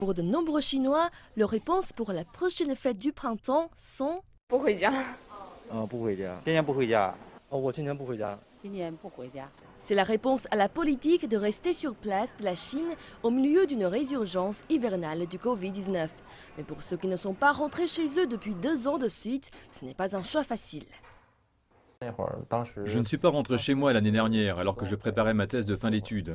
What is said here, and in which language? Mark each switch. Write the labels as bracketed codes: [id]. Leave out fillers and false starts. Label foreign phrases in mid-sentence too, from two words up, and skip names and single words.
[fr] Pour de nombreux Chinois, leurs réponses pour la prochaine fête du printemps sont [zh] 不回家。不回家，今年不回家。我今年不回家。今年不回家。 [fr] C'est la réponse à la politique de rester sur place de la Chine au milieu d'une résurgence hivernale du Covid-19. Mais pour ceux qui ne sont pas rentrés chez eux depuis 2 ans de suite, ce n'est pas un choix facile. Je ne suis pas rentré chez moi l'année dernière alors que je préparais ma thèse de fin d'études.